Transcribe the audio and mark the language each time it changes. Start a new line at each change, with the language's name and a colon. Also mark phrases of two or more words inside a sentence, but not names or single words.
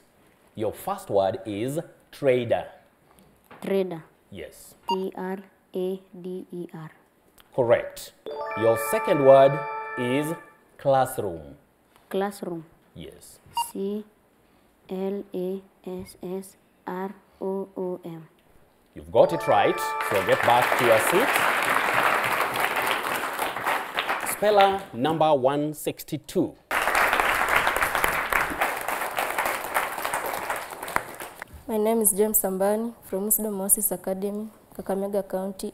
English: Your first word is trader. Trader. Yes. T-R-A-D-E-R. Correct. Your second word is classroom. Classroom. Yes. C-L-A-S-S-R-O-O-M. You've got it right, so get back to your seat. Speller number 162. My name is James Sambani from Oasis Academy, Kakamega County.